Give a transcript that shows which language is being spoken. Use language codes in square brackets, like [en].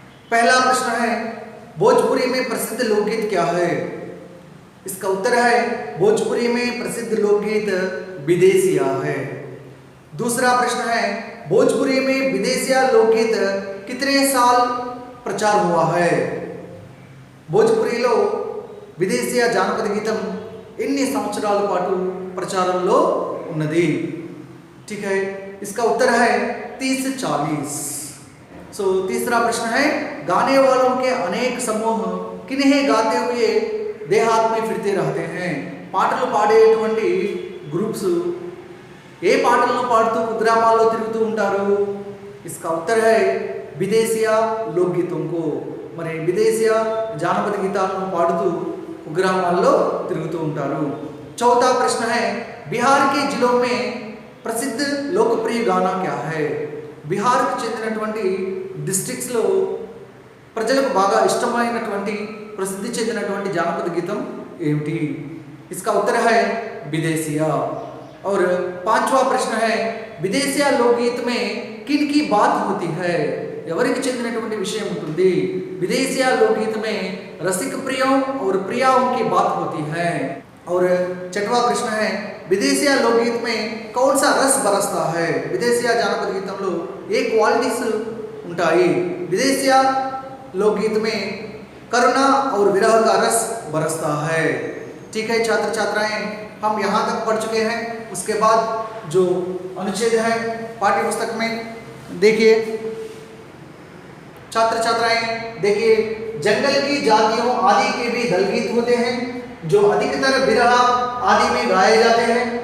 [hi] पहला प्रश्न है भोजपुरी में प्रसिद्ध लोकगीत क्या है? इसका उत्तर है भोजपुरी में प्रसिद्ध लोकगीत विदेशिया है। दूसरा प्रश्न है भोजपुरी में विदेशिया लोकगीत कितने साल प्रचार हुआ है? [te] భోజ్పురిలో విదేశీయ జానపద గీతం ఎన్ని సంవత్సరాల పాటు ప్రచారంలో ఉన్నది? [hi] ठीक है, इसका उत्तर है 30-40। सो तीसरा प्रश्न है गाने वालों के अनेक समूह किन्हें गाते हुए देहात में फिरते रहते हैं? [te] పాటలు పాడేటువంటి గ్రూప్స్ ఏ పాటలను పాడుతూ కుగ్రామాల్లో తిరుగుతూ ఉంటారు? [hi] इसका उत्तर है [te] విదేశీయ లోకగీతం [hi] को। [te] మరి విదేశీయ జానపద గీతాలను పాడుతూ కుగ్రామాల్లో తిరుగుతూ ఉంటారు। [hi] चौथा प्रश्न है बिहार के जिलों में प्रसिद्ध लोकप्रिय गाना क्या है? [te] బిహార్కు చెందినటువంటి డిస్ట్రిక్ట్స్లో ప్రజలకు బాగా ఇష్టమైనటువంటి ప్రసిద్ధి చెందినటువంటి జానపద గీతం ఏమిటి? [hi] इसका उत्तर है विदेशिया। और पांचवा प्रश्न है विदेशिया लोकगीत में किन की बात होती है? [te] ఎవరికి చెందినటువంటి విషయం ఉంటుంది? [hi] विदेशिया लोकगीत में रसिक प्रियों और प्रियाओं की बात होती है। और छठवां प्रश्न है विदेशिया लोकगीत में कौन सा रस बरसता है? [te] విదేశీయ జానపద గీతంలో ఏ క్వాలిటీస్ ఉంటాయి? [hi] विदेशिया लोकगीत में करुणा और विरह का रस बरसता है। ठीक है छात्र छात्राएं, हम यहाँ तक पढ़ चुके हैं। उसके बाद जो अनुच्छेद है पाठ्य पुस्तक में देखिए छात्र छात्राएं, देखिए जंगल की जातियों आदि के भी दल गीत होते हैं जो अधिकतर विरह आदि में गाए जाते हैं।